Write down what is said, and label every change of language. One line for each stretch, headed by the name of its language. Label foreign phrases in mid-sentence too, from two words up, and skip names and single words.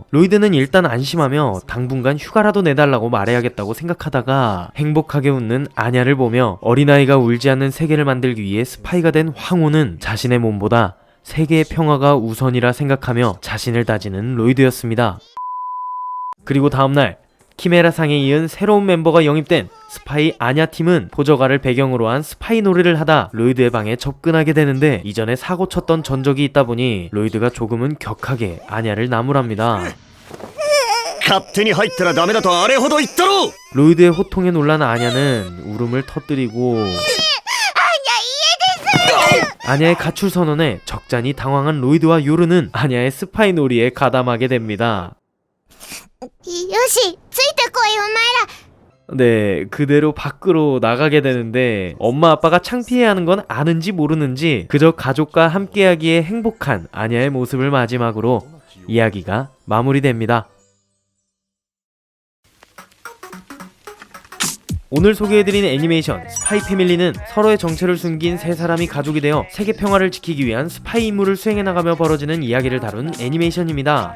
Korean: 로이드는 일단 안심하며 당분간 휴가라도 내달라고 말해야겠다고 생각하다가 행복하게 웃는 아냐를 보며 어린아이가 울지 않는 세계를 만들기 위해 스파이가 된 황호는 자신의 몸보다 세계의 평화가 우선이라 생각하며 자신을 다지는 로이드였습니다. 그리고 다음날 키메라상에 이은 새로운 멤버가 영입된 스파이 아냐 팀은 포저가를 배경으로 한 스파이 놀이를 하다 로이드의 방에 접근하게 되는데 이전에 사고 쳤던 전적이 있다 보니 로이드가 조금은 격하게 아냐를 나무랍니다.
Japanese: 勝手に入ったらダメだとあれほど言ったろ
Korean: 로이드의 호통에 놀란 아냐는 울음을 터뜨리고 아냐의 가출 선언에 적잖이 당황한 로이드와 요르는 아냐의 스파이 놀이에 가담하게 됩니다.
Japanese: よし、ついてこいお前ら。
Korean: 네, 그대로 밖으로 나가게 되는데 엄마 아빠가 창피해하는 건 아는지 모르는지 그저 가족과 함께하기에 행복한 아냐의 모습을 마지막으로 이야기가 마무리됩니다. 오늘 소개해드린 애니메이션 스파이 패밀리는 서로의 정체를 숨긴 세 사람이 가족이 되어 세계 평화를 지키기 위한 스파이 임무를 수행해나가며 벌어지는 이야기를 다룬 애니메이션입니다.